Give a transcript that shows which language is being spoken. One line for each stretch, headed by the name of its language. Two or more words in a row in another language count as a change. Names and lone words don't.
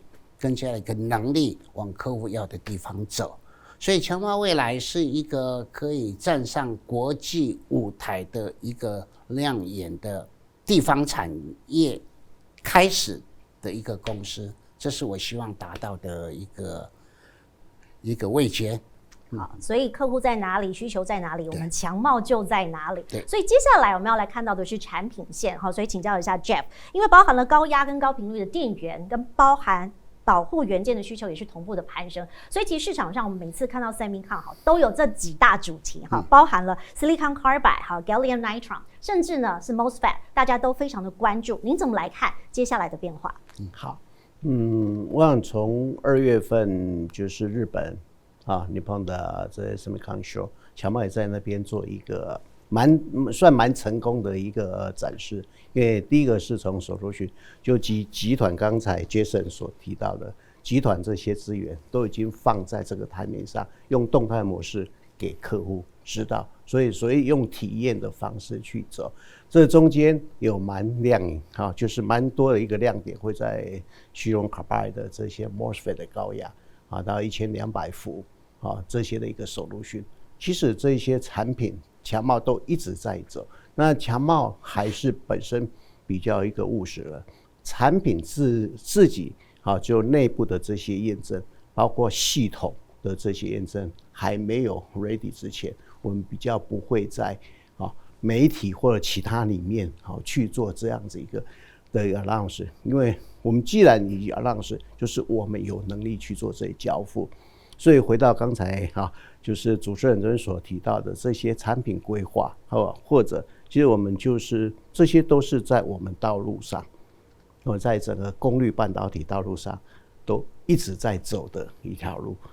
Chinese: 跟這樣一個能力往客戶要的地方走，所以強茂未來是一個可以站上國際舞台的一個亮眼的地方產業開始的一個公司，這是我希望達到的一個位階。好，所以客戶在哪裡，需求在哪裡，我們強茂就在哪裡。对，所以接下來我们要來看到的是產品線。好，所以請教一下 Jeff， 因為包含了高壓跟高頻率的電源，跟包含保護元件的需求也是同步的攀升，所以其實市場上我們每次看到 Semicon 都有這幾大主題包含了
English: Silicon Carbide Gallium Nitride，
Chinese: 甚至呢是 MOSFET， 大家都非常的關注。您怎麼來看接下來的變化？好，我想從2月份就是日本Nippon 的這 Semicon Show，強茂也在那邊做一個算蠻成功的一個展示，因為第一個是從solution，就集團剛才 Jason 所提到的，集團這些資源都已經放在這個台面上，用動態模式給客戶知道，所以用體驗的方式去走，這中間有蠻亮眼就是蠻多的一個亮點會在
English: Silicon Carbide
Chinese: 的這些 MOSFET 的高壓到1200伏這些的一個 solution，其實這些產品強茂都一直在走，那強茂還是本身比較一個務實了，產品自己就內部的這些驗證，包括系統的這些驗證還沒有 ready 之前，我們比較不會在媒體或者其他裡面去做這樣子一個的 announce， 因為我們既然已經 announce，就是我們有能力去做這些交付。所以回到剛才就是主持人所提到的這些產品規劃，或者其實我們就是這些都是在我們道路上，在整個功率半導體道路上都一直在走的一條路。